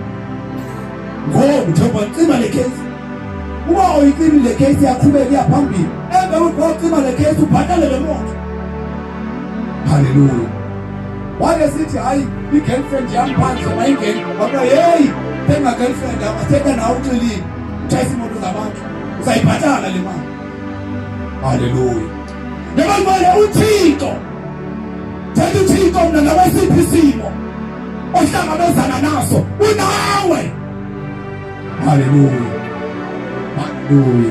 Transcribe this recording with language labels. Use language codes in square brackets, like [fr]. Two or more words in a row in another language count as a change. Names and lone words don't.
[xh] ngoba cima le case uba uyicima le case yaqhubeka iyaphambili embe ucima le case ubhatale le moto. Haleluya. Wale sithi hayi i-girlfriend yami phansi mayingeni ngoba hey thenga girlfriend abathetha nawe uxilile utshayisa imoto zabantu uzayibhatala le mali. Haleluya. Ngemali uThixo thetha uThixo mna ngabe siphi isimo ohlangabezana naso unawe. Haleluya. Haleluya.